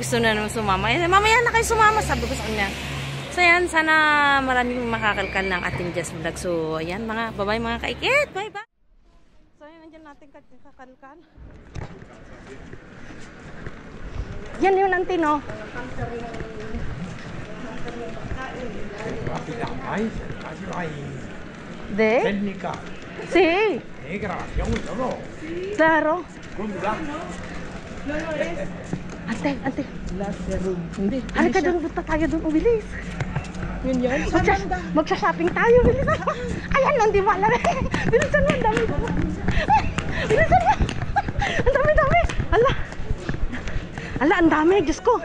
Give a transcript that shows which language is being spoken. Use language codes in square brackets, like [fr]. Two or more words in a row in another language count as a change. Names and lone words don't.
[tl] Gusto na naman sumama. Mamaya na kayo sumama, sabi ko sa kanya. So, yan, sana maraming makakalkal ng ating Jess Vlog. So, ayan, mga bye-bye mga kaikit. Bye-bye. So, ayan, nandiyan natin kakalkal. Yan yung antino. [es] De? Técnica. Sí. Grabación y todo. Claro. ¿Cómo? Ante. [tl] Hindi. Halika doon, punta tayo doon, bilis. Yun yan. Magsha-shopping tayo, bilis. Ayan, hindi mo alam. Bilisan mo, ang dami. Bilisan mo. Ang dami. Ala, ang dami, Diyos ko.